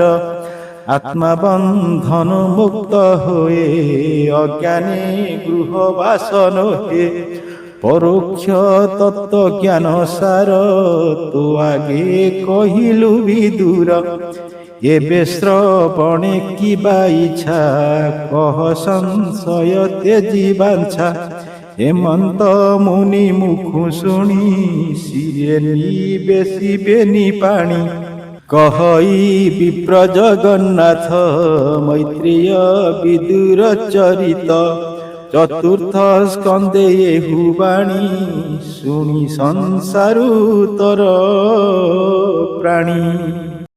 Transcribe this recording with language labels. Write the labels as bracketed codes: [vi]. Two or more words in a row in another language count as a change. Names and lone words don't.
[or] ଆତ୍ମା ବନ୍ଧନ ମୁକ୍ତ ହୋଏ, ଅଜ୍ଞାନେ ଗୃହ ବାସନ ହେ। ପରୋକ୍ଷ ତତ୍ତ୍ୱ ଜ୍ଞାନ ସାର, ତୁ ଆଗେ କହିଲୁ ବିଦୁର। ଏବେ ଶ୍ରବଣେ କିବା ଇଚ୍ଛା, କହ ସଂଶୟ ତେଜି ବାଞ୍ଛା। ହେମନ୍ତ ମୁନି ମୁଖୁ ଶୁଣି ଶିରେ ନିବେଶିବେନି ପାଣି କହଇ ବିପ୍ର ଜଗନ୍ନାଥ ମୈତ୍ରେୟ ବିଦୁର ଚରିତ ଚତୁର୍ଥ ସ୍କନ୍ଧେ ଏହୁ ବାଣୀ ଶୁଣି ସଂସାରୁ ତର ପ୍ରାଣୀ।